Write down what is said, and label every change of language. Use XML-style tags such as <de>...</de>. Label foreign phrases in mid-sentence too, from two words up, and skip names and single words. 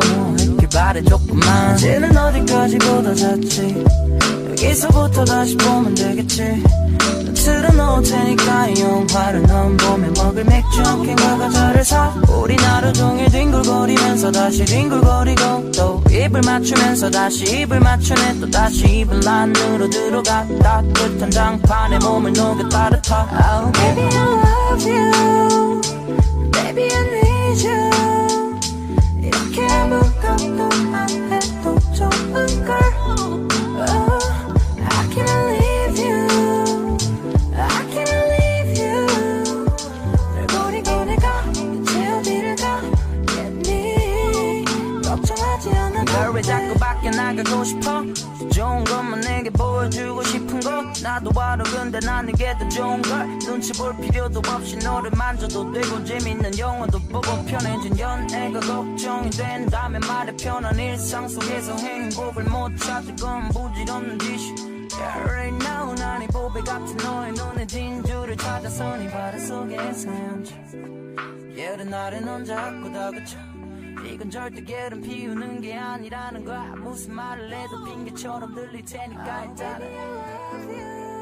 <ko>무했길 바래 조금만 이제는 어디까지 보다 잤지 여기서부터 다시 보면 되겠지 틀어놓을 테니까 이 영화를 넌 봄에 먹을 맥주 한 캔과 과자를 사 우리 하루 종일 뒹굴거리면서 다시 뒹굴거리고 또 입을 맞추면서 다시 입을 맞추네 또 다시 입을 안으로 들어가 따뜻한 장판에 몸을 녹여 따뜻하</ko> <en>oh, Baby I love you Baby I need you</en> <ko>이렇게 아무것도만 해도 좋은걸</ko> <en>oh, I can't leave you</en> <ko>널 왜 자꾸 밖에 나가고 싶어 좋은 것만 내게 보여주고 싶은 거 나도 알아 근데 난 이게 더 좋은 걸 눈치 볼 필요도 없이 너를 만져도 되고 재밌는 영화도 보고 편해진 연애가 걱정이 된다면 말해 편한 일상 속에서 행복을 못 찾을 건 부질없는 짓이</ko> <en>Yeah right now</en> <ko>난 이 보배 같은 너의 눈에 진주를 찾아서 네 바다 속에서 헤엄쳐 예른 날에 넌 자꾸 다그쳐 이건 절대 게으름 피우는 게 아니라는 거야 무슨 말을 해도 핑계처럼 들릴 테니까 일단은</ko>